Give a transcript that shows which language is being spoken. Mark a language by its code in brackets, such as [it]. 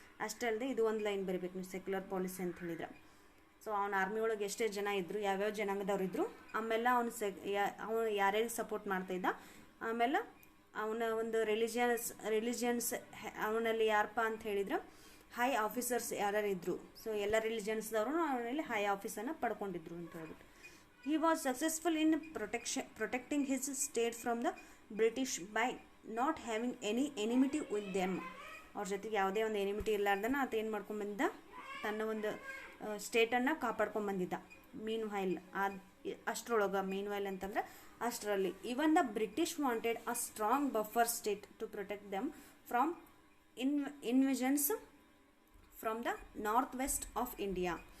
[kn] ಅಷ್ಟೇ ಅಲ್ಲದೆ ಇದು ಒಂದು ಲೈನ್ ಬರೀಬೇಕು ನೀವು ಸೆಕ್ಯುಲರ್ ಪಾಲಿಸಿ ಅಂತ ಹೇಳಿದ್ರೆ. ಸೊ ಅವನ ಆರ್ಮಿ ಒಳಗೆ ಎಷ್ಟೇ ಜನ ಇದ್ದರು, ಯಾವ್ಯಾವ ಜನಾಂಗದವ್ರು ಇದ್ದರು, ಆಮೇಲೆ ಅವನು ಯಾರ್ಯಾರಿಗೆ ಸಪೋರ್ಟ್ ಮಾಡ್ತಾಯಿದ್ದ, ಆಮೇಲೆ ಅವನ ಒಂದು ರಿಲಿಜಿಯನ್ಸ್ ಅವನಲ್ಲಿ ಯಾರಪ್ಪ ಅಂತ ಹೇಳಿದ್ರೆ ಹೈ ಆಫೀಸರ್ಸ್ ಯಾರ್ಯಾರು ಇದ್ದರು. ಸೊ ಎಲ್ಲ ರಿಲಿಜನ್ಸ್ದವರು ಅವನಲ್ಲಿ ಹೈ ಆಫೀಸನ್ನು ಪಡ್ಕೊಂಡಿದ್ರು ಅಂತ ಹೇಳ್ಬಿಟ್ಟು. [en] He was successful in protecting his state from the British by not having any enmity with them. [kn] ಅವ್ರ ಜೊತೆಗೆ ಯಾವುದೇ ಒಂದು ಎನಿಮಿಟಿ ಇರಲಾರ್ದನ ಆತ ಏನು ಮಾಡ್ಕೊಂಡ್ಬಂದಿದ್ದ, ತನ್ನ ಒಂದು ಸ್ಟೇಟನ್ನು ಕಾಪಾಡ್ಕೊಂಡ್ಬಂದಿದ್ದ. [en] meanwhile [kn] ಅಷ್ಟರೊಳಗೆ, [en] meanwhile [kn] ಅಂತಂದ್ರೆ ಅಷ್ಟರಲ್ಲಿ, [en] Even the British wanted a strong buffer state to protect them from invasions from the north west of India.